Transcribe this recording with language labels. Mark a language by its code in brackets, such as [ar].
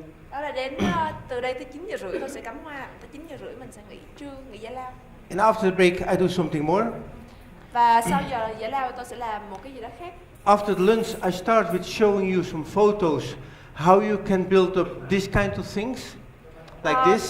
[vi] Đó là đến từ đây tới 9 giờ rưỡi tôi sẽ cắm hoa, tới 9 giờ rưỡi mình sẽ nghỉ trưa, nghỉ giải lao. [en] And after the break I do something more. [vi] Và sau giờ giải lao tôi sẽ làm một cái gì đó khác. [en] After the lunch I start with showing you some photos how you can build up this kind of things like this.